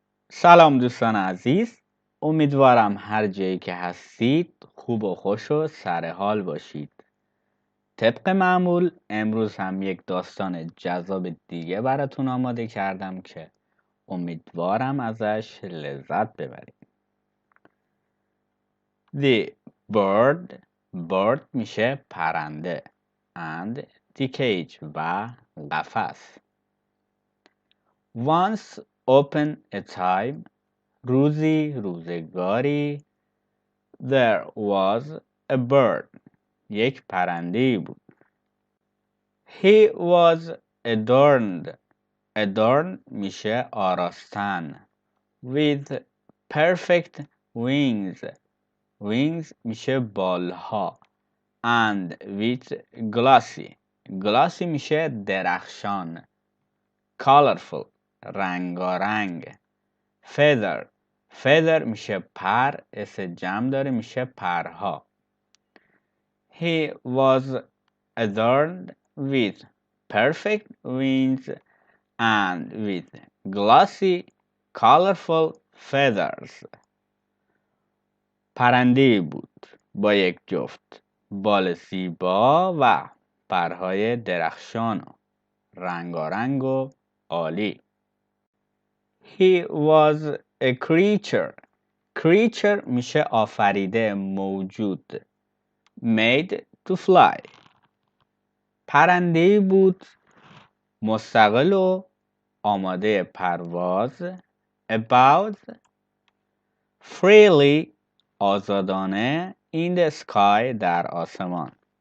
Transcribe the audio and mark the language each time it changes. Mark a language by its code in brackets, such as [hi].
[fa] سلام دوستان عزیز، امیدوارم هر جایی که هستید خوب و خوش و سر حال باشید. طبق معمول امروز هم یک داستان جذاب دیگه براتون آماده کردم که امیدوارم ازش لذت ببرید. [en] The bird [fa] میشه پرنده [en] and the cage [fa] و قفس. [en] Once upon a time [fa] روزگاری [en] there was a bird [fa] یک پرنده‌ای بود. [en] He was adorned [fa] میشه آراستن [en] with perfect wings [fa] میشه بالها [en] and with glossy [fa] میشه درخشان [en] colorful [fa] رنگارنگ [en] feather [fa] میشه پر اس جمع داره میشه پرها. [en] He was adorned with perfect wings and with glossy colorful feathers. [fa] پرنده‌ای بود با یک جفت بال زیبا و پرهای درخشان و رنگارنگ و عالی. [en] He was a creature [fa] میشه آفریده موجود [en] made to fly [fa] پرنده‌ای بود مستقل و آماده پرواز [en] about freely [fa] آزادانه [en] in the sky [fa] در آسمان